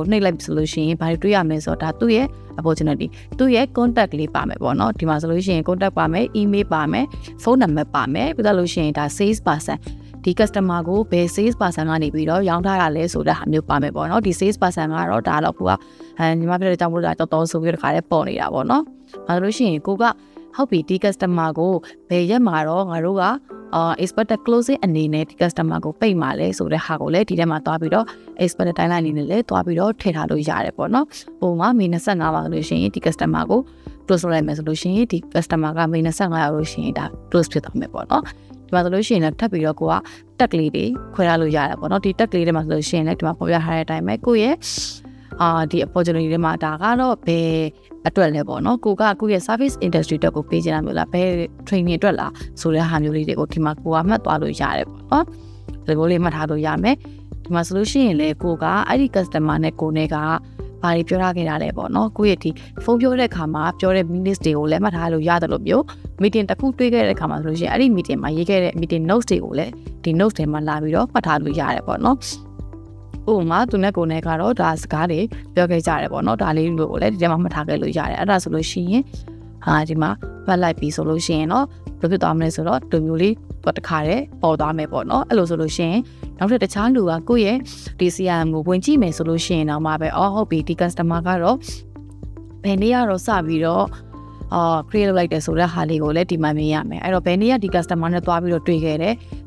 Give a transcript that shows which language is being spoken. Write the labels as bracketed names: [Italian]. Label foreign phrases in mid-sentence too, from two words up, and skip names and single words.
[Burmese] နှိပ်လိုက်ပြီဆိုလို့ရှိရင်ဘာတွေတွေ့ရမလဲဆိုတော့ဒါသူ့ရဲ့ opportunity သူ့ရဲ့ contact လေးပါမယ်ပေါ့နော်ဒီမှာဆိုလို့ရှိရင် contact ပါမယ် email ပါမယ် [English] phone number [Burmese] ပါမယ်ပြီးတော့လို့ရှိရင်ဒါ [English] sales person [Burmese] ဒီ customer ကိုဘယ် [English] sales person [Burmese] ကနေပြီးတော့ရောင်းထားရလဲဆိုတဲ့ဟာမျိုးပါမယ်ပေါ့နော်ဒီ [English] sales person [Burmese] ကတော့ဒါတော့ကိုကညီမပြောတဲ့ကြောင့်မို့လို့တော်တော်ဆိုပြီးတော့ခါလေးပေါ်နေတာပေါ့နော်ဒါဆိုလို့ရှိရင်ကိုကဟုတ်ပြီဒီ customer ကိုဘယ်ရက်မှာတော့ ငါတို့က [English] expected closing [Burmese] အနေနဲ့ဒီ customer ကိုပိတ်မှာလဲဆိုတဲ့ဟာကိုလည်းဒီထဲမှာသွားပြီးတော့ [English] expected timeline [Burmese] အနေနဲ့လည်းသွားပြီးတော့ထည့်ထားလို့ရတယ်ပေါ့နော်ပုံ မှာမေ25ပါလို့ရှိရင်ဒီ customer ကို close လုပ်လိုက်မယ်ဆိုလို့ရှိရင်ဒီ customer ကမေ25ရောက်လို့ရှိရင်ဒါ close ဖြစ်သွားမယ်ပေါ့နော်ဒီမှာဆိုလို့ရှိရင်လည်းထပ်ပြီးတော့ကိုကတက်ကလေးတွေခွဲထားလို့ရတယ်ပေါ့နော်ဒီတက်ကလေးတွေမှာဆိုလို့ရှိရင်လည်းဒီမှာပေါ်ပြထားတဲ့အတိုင်းပဲကိုရဲ့ဒီ opportunity တွေမှာဒါကတော့ဘယ်အတွက်လဲပေါ့နော်ကိုယ့်ရဲ့ [English] service industry [Burmese] အတွက်ကိုပေးချင်တာမျိုးလားဘယ် training အတွက်လားဆိုတဲ့ဟာမျိုးလေးတွေကိုဒီမှာကိုကမှတ်သွားလို့ရတယ်ပေါ့နော်ဒီလိုလေးမှတ်ထားလို့ရ မယ်ဒီမှာဆိုလို့ရှိရင်လေကိုကအဲ့ဒီ customer နဲ့ကိုနဲ့ကဘာတွေပြောထားခဲ့တာလဲပေါ့နော်ကိုယ့်ရဲ့ဒီဖုန်းပြောတဲ့အခါမှာပြောတဲ့ minutes တွေကိုလည်းမှတ်ထားလို့ရတယ်လို့မျိုး meeting တစ်ခုတွေ့ခဲ့တဲ့အခါမှာဆိုလို့ရှိရင်အဲ့ဒီ meeting မှာရေးခဲ့တဲ့ [English] meeting notes [Burmese] တွေကိုလည်းဒီ notes တွေမှာလာပြီးတော့မှတ်ထားလို့ရတယ်ပေါ့နော်ဥပမာသူနဲ့ကိုနဲ့ကတော့ဒါစကားတွေပြောခဲ့ကြတယ်ပေါ့နော်ဒါလေးကိုလည်းဒီထဲမှာမှတ်ထားခဲ့လို့ရတယ်အဲ့ဒါဆိုလို့ရှိရင်ဒီမှာမှတ်လိုက်ပြီ ဆိုလို့ရှိရင်တော့ဘယ်ဖြစ်သွားမလဲဆိုတော့ဒီမျိုးလေးတစ်ခါတည်းပေါ်သွားမယ်ပေါ့နော်အဲ့လိုဆိုလို့ရှိရင်နောက်ထပ်တခြားလူကကိုယ့်ရဲ့ဒီ CRM ကိုဝင်ကြည့်မယ်ဆိုလို့ရှိရင်တော့မှပဲဟုတ်ပြီဒီ customer ကတော့ဘယ်နေ့ကတော့စပြီးတော့create လုပ်လိုက်တယ်ဆိုတဲ့ဟာလေးကိုလည်းဒီမှာမြင်ရမယ်အဲ့တော့ဘယ်နေ့ကဒီ customer နဲ့သွားပြီးတော့တွေ့ခဲ့တယ်ဘ